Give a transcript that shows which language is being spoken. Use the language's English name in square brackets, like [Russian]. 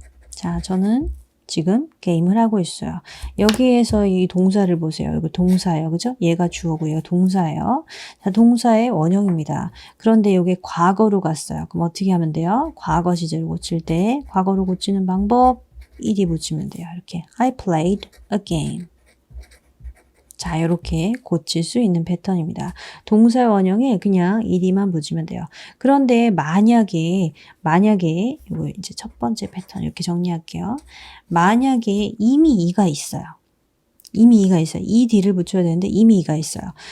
[Korean] 자, 저는 지금 게임을 하고 있어요. 여기에서 이 동사를 보세요. 이거 동사예요. 그죠? 얘가 주어고 얘가 동사예요. 자, 동사의 원형입니다. 그런데 이게 과거로 갔어요. 그럼 어떻게 하면 돼요? 과거 시제를 고칠 때 과거로 고치는 방법 ed 붙이면 돼요. [English] 이렇게 I played a game. [Korean] 자, 이렇게 고칠 수 있는 패턴입니다. 동사 원형에 그냥 ed만 붙이면 돼요. 그런데 만약에 이거 이제 첫 번째 패턴 이렇게 정리할게요. 만약에 이미 e가 있어요. ed를 붙여야 되는데 이미 e가 있어요.